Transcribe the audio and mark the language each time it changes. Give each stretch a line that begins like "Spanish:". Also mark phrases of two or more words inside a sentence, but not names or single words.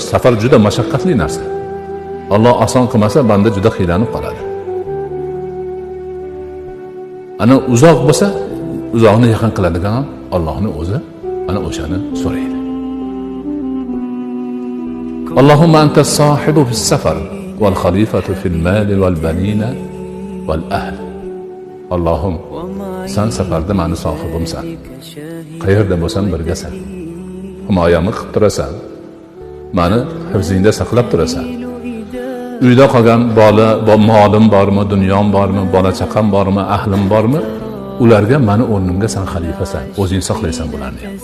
Uzbek: Safar juda mashaqqatli narsa. Alloh oson qilmasa, banda juda qiylanib qoladi. Ana uzoq bo'lsa, uzoqni yaqin qiladigan ham Allohning o'zi ana o'shani so'raydi.
Arabic: اللهم أنت الصاحب في السفر والخليفة في المال والبنين والأهل.
Uzbek: Allohim, sen safarda meni sohibimsan. Qayerda bo'lsam birgasan. Himoyamni qilib turasan. Meni hifzingda saqlab turasan. Uyda qolgan molim bormi, dunyom bormi, bola chaqam bormi, ahlim bormi, ularga meni o'rnimga sen xalifasan, o'zing saqlaysan bularni.